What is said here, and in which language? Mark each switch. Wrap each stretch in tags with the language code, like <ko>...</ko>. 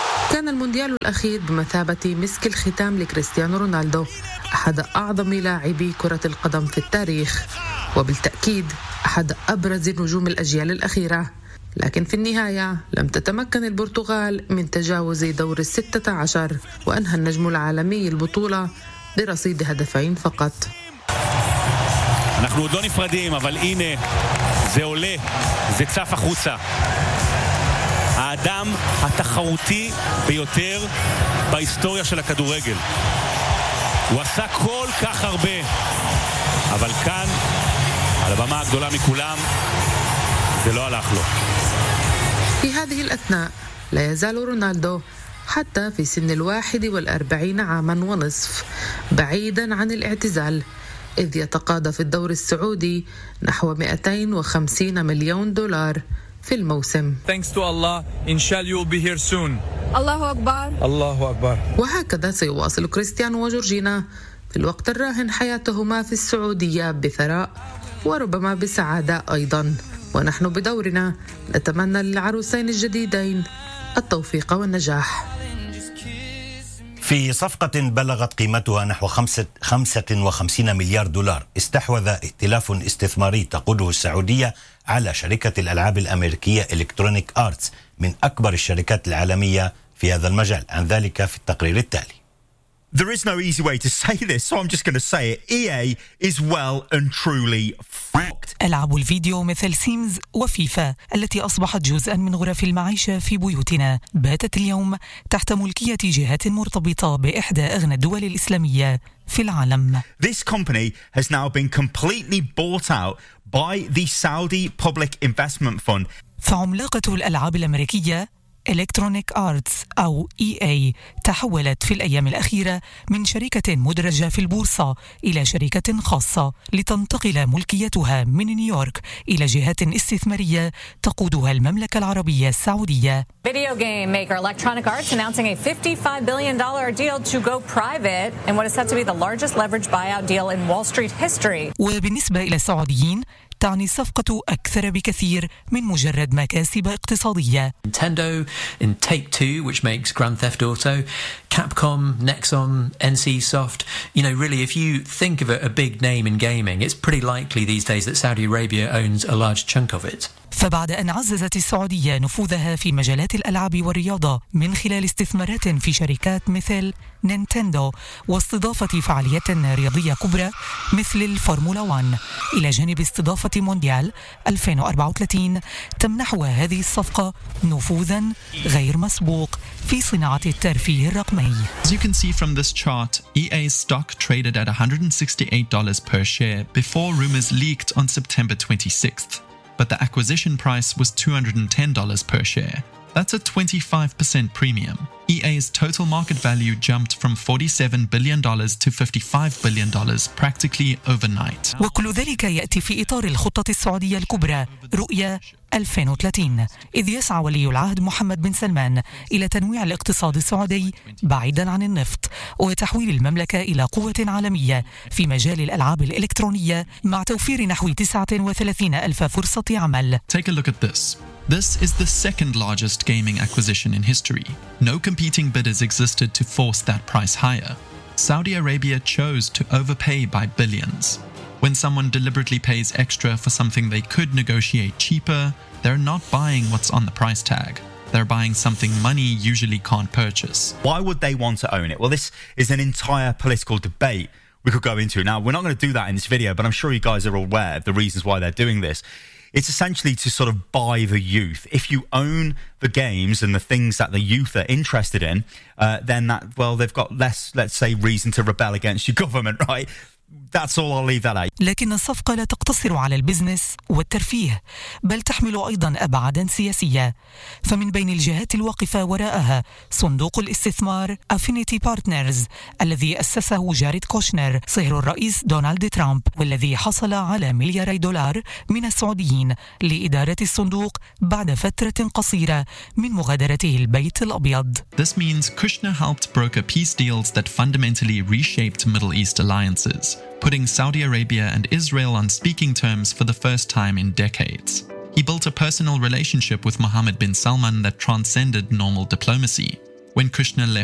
<ar>كان المونديال الأخير بمثابة مسك الختام لكريستيانو رونالدو، أحد أعظم لاعبي كرة القدم في التاريخ، وبالتأكيد أحد أبرز نجوم الأجيال الأخيرة. لكن في النهاية لم تتمكن البرتغال من تجاوز دور 16، وأنهى النجم العالمي البطولة برصيد هدفين فقط. نحن</ar> <he>עוד לא נפרדים, אבל הנה זה עולה, זה צף החוצה. האדם התחרותי ביותר בהיסטוריה של הכדורגל. הוא עשה כל כך הרבה, אבל כאן, על הבמה הגדולה מכולם, זה לא הלך לו.</he> <ar>في هذه الأثناء لا يزال رونالدو حتى في سن 41 عاما ونصف بعيدا عن الاعتزال، إذ يتقاضى في الدوري السعودي نحو 250 مليون دولار في الموسم.</ar> <en>Thanks to Allah, inshallah you'll be here soon.</en> <ar>الله أكبر. الله أكبر. وهكذا سيواصل كريستيانو وجورجينا في الوقت الراهن حياتهما في السعودية بثراء وربما بسعادة أيضا، ونحن بدورنا نتمنى للعروسين الجديدين التوفيق والنجاح. في صفقة بلغت قيمتها نحو 55 مليار دولار استحوذ ائتلاف استثماري تقوده السعودية على شركة الألعاب الأمريكية إلكترونيك آرتس، من أكبر الشركات العالمية في هذا المجال. عن ذلك في التقرير التالي.</ar> <en>There is no easy way to say this, so I'm just going to say it. EA is well and truly fucked.</en> <ar>ألعاب الفيديو مثل سيمز وفيفا التي أصبحت جزءا من غرف المعيشة في بيوتنا باتت اليوم تحت ملكية جهات مرتبطة بإحدى أغنى الدول الإسلامية في العالم.</ar> <en>This company has now been completely bought out by the Saudi Public Investment Fund.</en> <ar>فعملاقة الألعاب الأمريكية Electronic Arts أو EA تحولت في الأيام الأخيرة من شركة مدرجة في البورصة إلى شركة خاصة لتنتقل ملكيتها من نيويورك إلى جهات استثمارية تقودها المملكة العربية السعودية.</ar> <en>Video game maker Electronic Arts announcing a $55 billion deal to go private and what is set to be the largest leveraged buyout deal in Wall Street history.</en> <ar>وبالنسبة إلى السعوديين تعني الصفقة أكثر بكثير من مجرد مكاسب اقتصادية.</ar> <en>Nintendo and Take-Two which makes Grand Theft Auto, Capcom, Nexon, NCSoft, you know, really if you think of a big name in gaming, it's pretty likely these days that Saudi Arabia owns a large chunk of it.</en> <ar>فبعد أن عززت السعودية نفوذها في مجالات الألعاب والرياضة من خلال استثمارات في شركات مثل نينتندو واستضافة فعاليات رياضية كبرى مثل الفورمولا 1 إلى جانب استضافة مونديال 2034، تمنحها هذه الصفقة نفوذا غير مسبوق في صناعة الترفيه الرقمي.</ar> <en>As you can see from this chart, EA's stock traded at $168 per share before rumors leaked on September 26th. But the acquisition price was $210 per share. That's a 25% premium. EA's total market value jumped from $47 billion to $55 billion practically overnight.</en> <ar>وكل ذلك يأتي في إطار الخطة السعودية الكبرى رؤية 2030، إذ يسعى ولي العهد محمد بن سلمان إلى تنويع الاقتصاد السعودي بعيدا عن النفط وتحويل المملكة إلى قوة عالمية في مجال الألعاب الإلكترونية مع توفير نحو 39 ألف فرصة عمل.</ar> <en>Take a look at this. This is the second largest gaming acquisition in history. No competing bidders existed to force that price higher. Saudi Arabia chose to overpay by billions. When someone deliberately pays extra for something they could negotiate cheaper, they're not buying what's on the price tag. They're buying something money usually can't purchase. Why would they want to own it? Well, this is an entire political debate we could go into. Now, we're not going to do that in this video, but I'm sure you guys are aware of the reasons why they're doing this. It's essentially to sort of buy the youth. If you own the games and the things that the youth are interested in, then that, well, they've got less, let's say, reason to rebel against your government, right? That's all I'll leave that at.</en> <ar>لكن الصفقة لا تقتصر على البزنس والترفيه، بل تحمل أيضا أبعادا سياسية. فمن بين الجهات الواقفة وراءها صندوق الاستثمار Affinity Partners الذي أسسه جاريد كوشنر صهر الرئيس دونالد ترامب، والذي حصل على ملياري دولار من السعوديين لإدارة الصندوق بعد فترة قصيرة من مغادرته البيت الأبيض.</ar> <en>This means Kushner helped broker peace deals that fundamentally reshaped Middle East alliances, putting Saudi Arabia and Israel on speaking terms for the first time in decades. He built a personal relationship with Mohammed bin Salman that transcended normal diplomacy. When Kushner left</en>